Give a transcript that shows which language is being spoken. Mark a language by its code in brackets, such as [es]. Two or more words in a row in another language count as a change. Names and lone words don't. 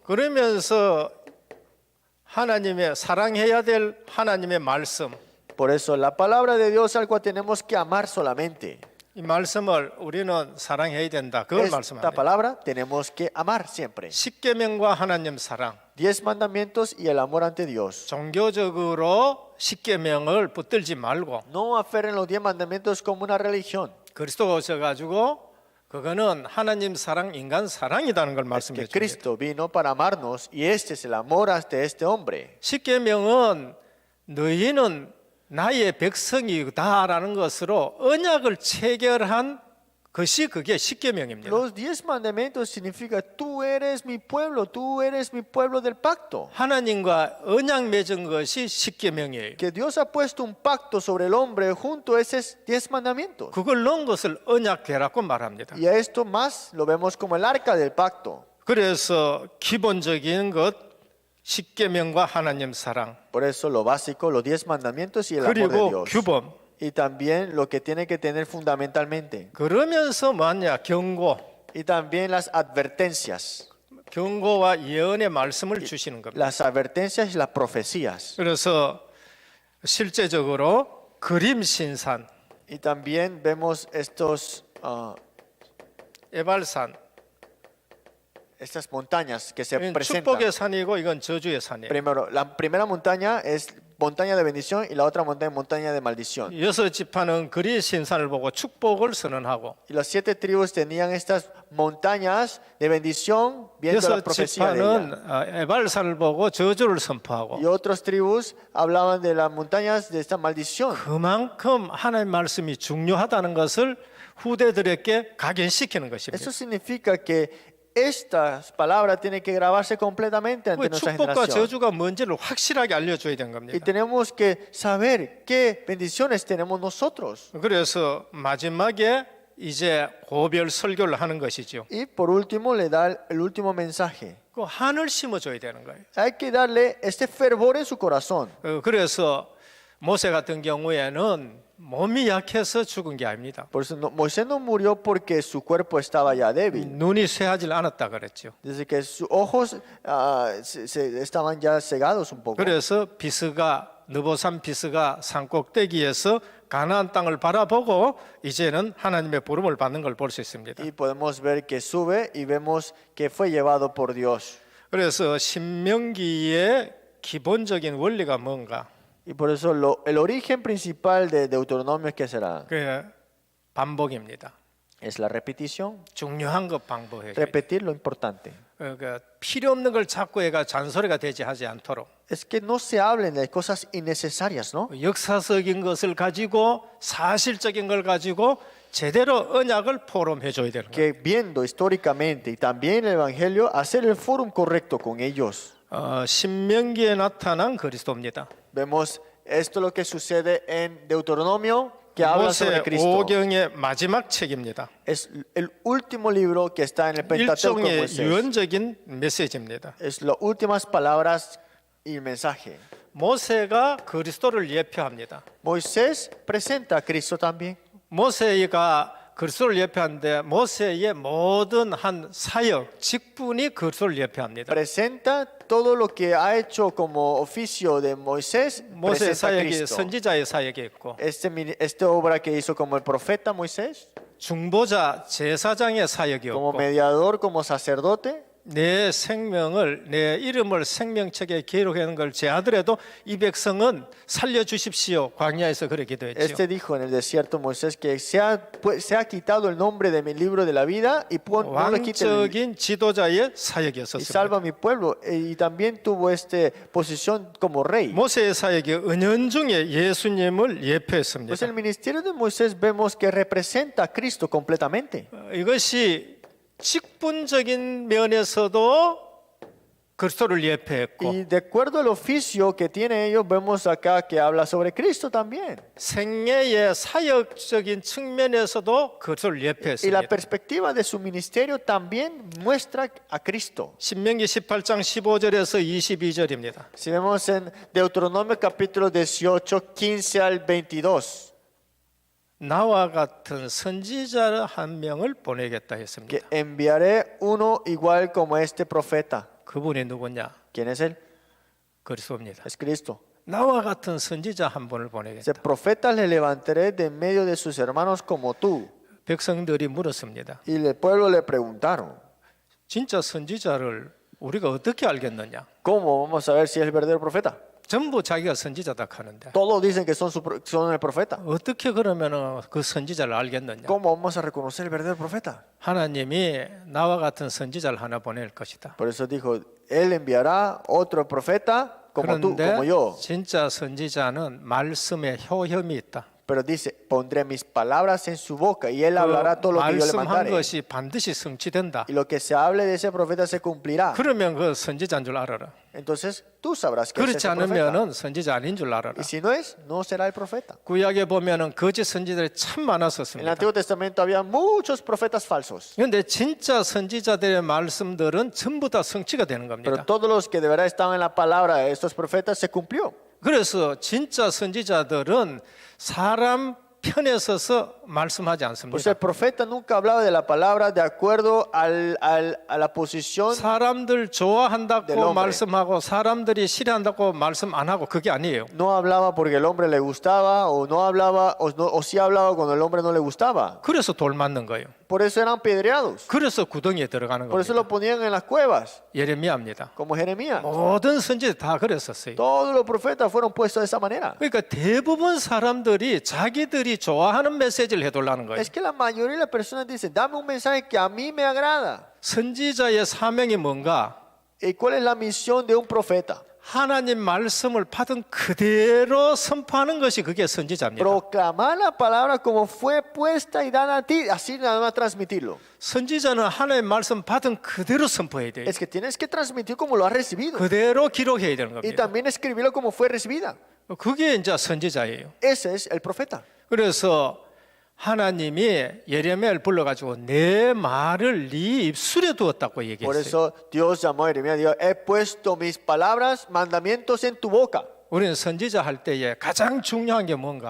[ko] 그러면서 하나님의 사랑해야 될 하나님의 말씀 [es] Por eso la palabra de Dios es algo que tenemos que amar solamente. [ko] 이 말씀을 우리는 사랑해야 된다. 그걸 [es] Esta [ko] 말씀합니다. [es] palabra tenemos que amar siempre. [ko] 십계명과 하나님 사랑. [es] 10 mandamientos y el amor ante Dios. [ko] 종교적으로 십계명을 붙들지 말고 [es] No aferren los 10 mandamientos como una religión. [ko] 그리스도가 오셔가지고 그거는 하나님 사랑, 인간 사랑이라는 걸 [es] Que [ko] 말씀해 줍니다. [es] Cristo vino para amarnos y este es el amor hacia este hombre. [ko] 십계명은 너희는 나의 백성이다라는 것으로 언약을 체결한 것이 그게 십계명입니다. [es] Los 10 mandamientos significa tú eres mi pueblo del pacto. [ko] 하나님과 언약 맺은 것이 십계명이에요. [es] Que Dios ha puesto un pacto sobre el hombre junto a esos 10 mandamientos. [ko] 그걸 넣은 것을 언약궤라고 말합니다. [es] Y a esto más lo vemos como el arca del pacto. [ko] 그래서 기본적인 것 십계명과 하나님 사랑 [es] Por eso lo básico, los 10 mandamientos y el amor de [ko] 그리고 [es] Dios. [ko] 규범 [es] Y también lo que tiene que tener fundamentalmente. [ko] 그러면서 뭐냐 경고 [es] Y también las advertencias. [ko] 경고와 예언의 말씀을 주시는 겁니다. [es] Las advertencias y las profecías. [ko] 그래서 실제적으로 그림 신산, [es] Y también vemos [ko] 에발산 [es] estas montañas que se [ko] 이건 [es] presentan. [ko] 축복의 산이고 이건 저주의 산이에요. [es] Primero, la primera montaña es montaña de bendición y la otra montaña montaña de maldición. [ko] 여섯 지파는 그리 신산을 보고 축복을 선언하고 [es] Y las 7 tribus tenían estas montañas de bendición viendo la [ko] 여섯 [es] profecía de ella. [ko] 지파는 에발산을 보고 저주를 선포하고 [es] Y otras tribus hablaban de las montañas de esta maldición. [ko] 그만큼 하나님의 말씀이 중요하다는 것을 후대들에게 각인시키는 것입니다. [es] Eso significa que estas palabras tienen que grabarse completamente ante [ko] 그 [es] nuestra [ko] 축복과 [es] generación. [ko] 저주가 뭔지를 확실하게 알려줘야 되는 [es] Y [ko] 겁니다. [es] tenemos que saber qué bendiciones tenemos nosotros. [ko] 그래서 마지막에 이제 고별 설교를 하는 것이죠. [es] Y por último le da el último mensaje. [ko] 그 한을 심어줘야 되는 거예요. [es] Hay que darle este fervor en su corazón. [ko] 그래서 모세 같은 경우에는 몸이 약해서 죽은 게 아닙니다. [es] Por eso Moisés no murió porque su cuerpo estaba ya débil. [ko] 눈이 쇠하지 않았다 그랬죠. [es] Desde que sus ojos estaban ya cegados un poco. [ko] 그래서 비스가 느보산 비스가 산 꼭대기에서 가나안 땅을 바라보고 이제는 하나님의 부름을 받는 걸 볼 수 있습니다. [es] Y podemos ver que sube y vemos que fue llevado por Dios. [ko] 그래서 신명기의 기본적인 원리가 뭔가? [es] Y por eso el origen principal de Deuteronomio, ¿qué será? [ko] 그 반복입니다. [es] Es la repetición, [ko] 중요한 것 방법이에요. [es] repetir lo importante. [ko] 그러니까 필요 없는 걸 자꾸 해가 잔소리가 되지 하지 않도록 [es] Es que no se hablen de cosas innecesarias, ¿no? [ko] 역사적인 것을 가지고 사실적인 걸 가지고 제대로 언약을 포럼해 줘야 되는 거예요. [es] Que viendo históricamente y también el Evangelio, hacer el fórum correcto con ellos. [ko] 신명기에 나타난 그리스도입니다. [es] Vemos esto lo que sucede en Deuteronomio, que habla sobre [ko] 모세 [es] Cristo. [ko] 오경의 마지막 책입니다. [es] Es el último libro que está en el Pentateuco de [ko] 일종의 [es] Moisés. [ko] 유언적인 메시지입니다. [es] Es las últimas palabras y el mensaje. [ko] 모세가 그리스도를 예표합니다. [es] Moisés presenta a Cristo también. [ko] 모세가 그리스도를 예표하는데 모세의 모든 한 사역, 직분이 그리스도를 예표합니다. [es] Presenta todo lo que ha hecho como oficio de Moisés. [ko] 모세 [es] Presenta a [ko] 사역이 [es] Cristo. [ko] 선지자의 사역이 있고 [es] Esta obra que hizo como el profeta Moisés, [ko] 중보자 제사장의 사역이 [es] como [ko] 없고 [es] mediador, como sacerdote. [ko] 내 생명을 내 이름을 생명책에 기록하는 걸 제하더라도 이 백성은 살려주십시오. 광야에서 그렇게 기도했죠. [es] Este dijo en el desierto Moisés que se ha quitado el nombre de mi libro de la vida y no le quite [ko] 왕적인 지도자의 [es] y [ko] 사역이었습니다. [es] salva a mi pueblo. Y también tuvo esta posición como rey. [ko] 모세의 사역이 은연중에 예수님을 예표했습니다. [es] Pues el ministerio de Moisés vemos que representa a Cristo completamente. [ko] 이것이 직분적인 면에서도 그리스도를 예표했고 [es] Y de acuerdo al oficio que tienen ellos, vemos acá que habla sobre Cristo también. [ko] 생애의 사역적인 측면에서도 그리스도를 [es] Y la [ko] 예표했습니다. [es] perspectiva de su ministerio también muestra a Cristo. [ko] 신명기 18장 15절에서 22절입니다. [es] Si vemos en Deuteronomio capítulo 18, 15 al 22, [ko] 나와 같은 선지자 한 명을 보내겠다 [es] que [ko] 했습니다. [es] enviaré uno igual como este profeta. [ko] 그분이 누구냐? [es] ¿Quién es él? [ko] 그리스도입니다. [es] Es Cristo. [ko] 나와 같은 선지자 한 분을 [es] Ese [ko] 보내겠다. [es] profeta le levantaré de en medio de sus hermanos como tú. [ko] 백성들이 물었습니다. [es] Y el pueblo le preguntaron, [ko] 진짜 선지자를 우리가 어떻게 알겠느냐? [es] ¿cómo vamos a ver si es el verdadero profeta? [ko] 전부 자기가 선지자다 하는데 [es] Todos dicen que son el profeta. [ko] 어떻게 그러면 그 선지자를 알겠느냐? [es] ¿Cómo vamos a reconocer el verdadero profeta? [ko] 하나님이 나와 같은 선지자를 하나 보낼 것이다. [es] Por eso dijo, él enviará otro profeta como tú, [ko] 그런데 [es] como yo. [ko] 진짜 선지자는 말씀에 효염이 있다. [es] Pero dice, pondré mis palabras en su boca y él [ko] 그 [es] hablará todo lo que yo le [ko] 말씀한 [es] mandaré. [ko] 것이 반드시 성취된다. [es] Y lo que se hable de ese profeta se cumplirá. [ko] 그러면 그 선지자인 줄 알아라. [es] Entonces tú sabrás que es [ko] 그렇지 [es] ese profeta. [ko] 않으면은 선지자 아닌 줄 알아라. [es] Y si no es, no será el profeta. [ko] 구약에 보면은 거짓 선지자들이 참 [es] En el [ko] 많았었습니다. [es] Antiguo Testamento había muchos profetas falsos. [ko] 그런데 진짜 선지자들의 말씀들은 전부 다 성취가 되는 [es] Pero [ko] 겁니다. [es] todos los que de verdad estaban en la palabra de estos profetas se cumplió. [ko] 그래서 진짜 선지자들은 사람 편에 서서 말씀하지 [es] Pues [ko] 않습니다. [es] el profeta nunca hablaba de la palabra de acuerdo a la posición. [ko] 사람들 [es] del [ko] 좋아한다고 [es] hombre. [ko] 말씀하고 사람들이 싫어한다고 말씀 안 하고 그게 아니에요. [es] No hablaba porque el hombre le gustaba o no hablaba o sí hablaba cuando el hombre no le gustaba. [ko] 그래서 돌 맞는 거예요. [es] Por eso eran pedreados. [ko] 그래서 구덩이에 들어가는 [es] Por eso [ko] 겁니다. [es] lo ponían en las cuevas, [ko] 예레미야입니다. [es] como Jeremías. [ko] 모든 선지자 다 그랬었어요. [es] Todos los profetas fueron puestos de esa manera. [ko] 그러니까 대부분 사람들이 자기들이 좋아하는 메시지를 해달라는 거예요. [es] Es que la mayoría de las personas dicen, dame un mensaje que a mí me agrada. [ko] 선지자의 사명이 뭔가? [es] ¿Y cuál es la misión de un profeta? [ko] 하나님 말씀을 받은 그대로 선포하는 것이 그게 선지자입니다. [es] Proclamar la palabra como fue puesta y dada a ti, así nada más transmitirlo. [ko] 선지자는 하나님 말씀 받은 그대로 선포해야 돼요. [es] Es que tienes que transmitir como lo has recibido [ko] 그대로 기록해야 되는 [es] y [ko] 겁니다. [es] también escribirlo como fue recibida. [ko] 그게 이제 선지자예요. [es] Ese es el profeta. [ko] 그래서 하나님이 예레미야를 불러가지고 내 말을 네 입술에 두었다고 [es] Por [ko] 얘기했어요. [es] eso Dios llamó a Jeremías y dijo, he puesto mis palabras, mandamientos en tu boca. [ko] 우리는 선지자 할 때에 가장 중요한 게 뭔가?